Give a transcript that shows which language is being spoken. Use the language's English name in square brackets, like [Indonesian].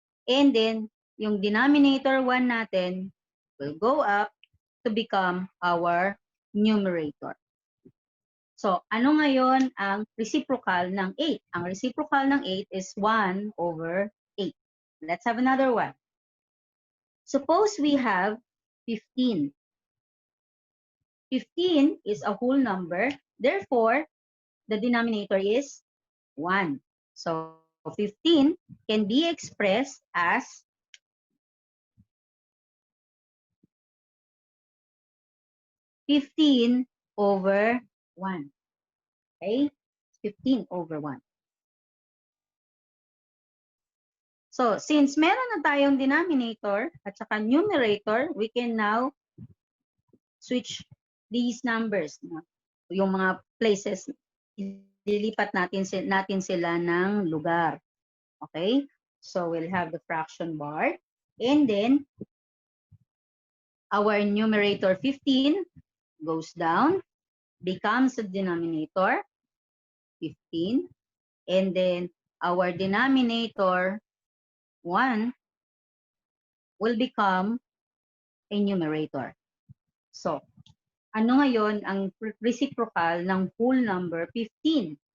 [English] And then, yung denominator 1 natin will go up to become our numerator. [Filipino] So, ano ngayon ang reciprocal ng 8? Ang reciprocal ng 8 is 1 over 8. [English] Let's have another one. Suppose we have 15. 15 is a whole number. Therefore, the denominator is 1. So, 15 can be expressed as 15 over 1. Okay? 15 over 1. [Filipino] So, since meron na tayong denominator at saka numerator, [English] we can now switch these numbers. [Filipino] Yung mga places, ililipat natin sila ng lugar. Okay? [English] So, we'll have the fraction bar. And then, our numerator 15 goes down, becomes the denominator, 15. And then, our denominator, 1, will become a numerator. [Filipino] So, ano ngayon ang reciprocal ng whole number 15?